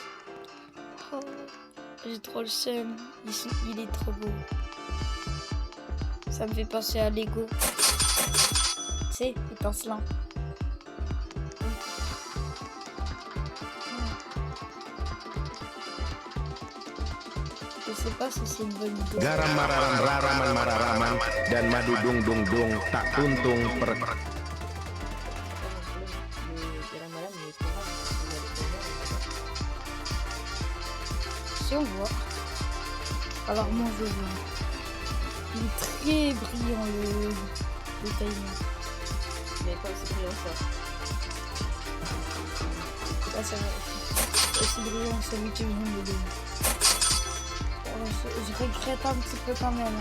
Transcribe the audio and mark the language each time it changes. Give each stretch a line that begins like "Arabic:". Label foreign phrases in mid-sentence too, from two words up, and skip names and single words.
French: Oh, j'ai trop le seum. Il est trop beau. Ça me fait penser à Lego. Tu sais, étincelant. Je sais pas si c'est une bonne idée. Garam mararam raraman mararaman dan madu dung dung dung tak tuntung per Si on voit. Alors moi je vois. Il est très brillant le timer. Mais pas aussi brillant ça. Là ça va. Aussi brillant celui que je viens de donner. Je regrette un petit peu quand même.